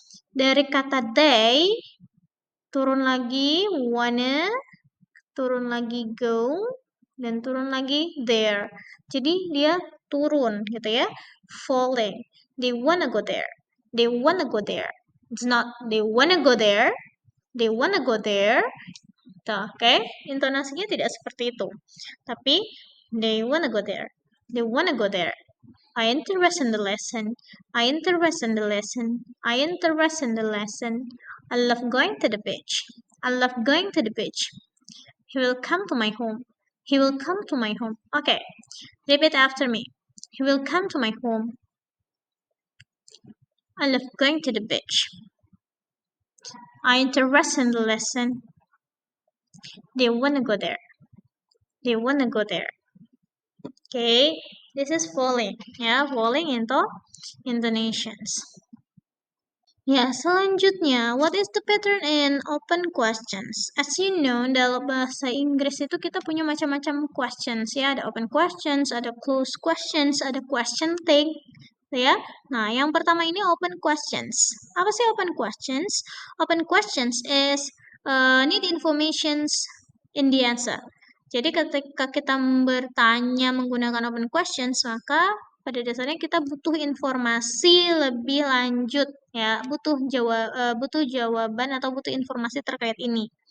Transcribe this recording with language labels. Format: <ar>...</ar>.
<id>Dari kata they, turun lagi wanna, turun lagi go, dan turun lagi there. Jadi dia turun gitu ya.</id> <en>Falling. They wanna go there. They wanna go there. It's not they wanna go there, they wanna go there.</en> <id>Oke, intonasinya tidak seperti itu.</id> <en>Tapi they wanna go there. They wanna go there. I interested in the lesson. I interested in the lesson. I interested in the lesson. I love going to the beach. I love going to the beach. He will come to my home. He will come to my home. Okay, repeat after me. He will come to my home. I love going to the beach. I interested in the lesson. They wanna go there. They wanna go there. Okay, this is falling. Ya, falling into intonations. Ya, selanjutnya, what is the pattern in open questions? As you know,</en> <id>dalam bahasa Inggris itu kita punya macam-macam questions ya. Ada open questions, ada closed questions, ada question tag, ya. Nah, yang pertama ini open questions. Apa sih open questions?</id> <en>Open questions is need informations in the answer.</en> <id>Jadi ketika kita bertanya menggunakan open questions, maka pada dasarnya kita butuh informasi lebih lanjut ya, butuh jawaban atau butuh informasi terkait ini.</id>